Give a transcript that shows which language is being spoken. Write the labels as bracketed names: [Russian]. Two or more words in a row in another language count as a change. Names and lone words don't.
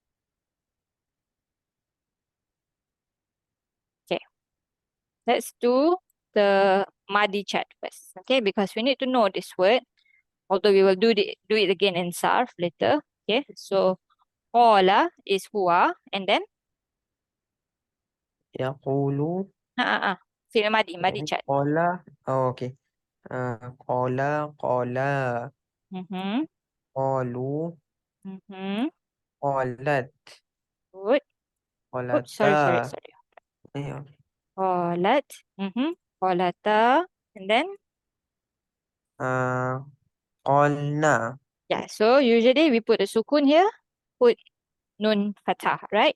[English] Okay, let's do the madi chat first. Okay, because we need to know this word. Although we will do it again in sarf later. Okay, so qala is huwa, and then Yaqulu. [Arabic] فعل ماضي [English] chat. Ola. Oh, okay. Ola. Ola. Mm-hmm. Olu. Mm-hmm. Olat. Good. Oops, Olata. sorry. Yeah. Qalat. Mm-hmm. Qalata. And then Qolna. yeah, so usually we put a sukun here, put [Arabic] نون فتحة, [English] right?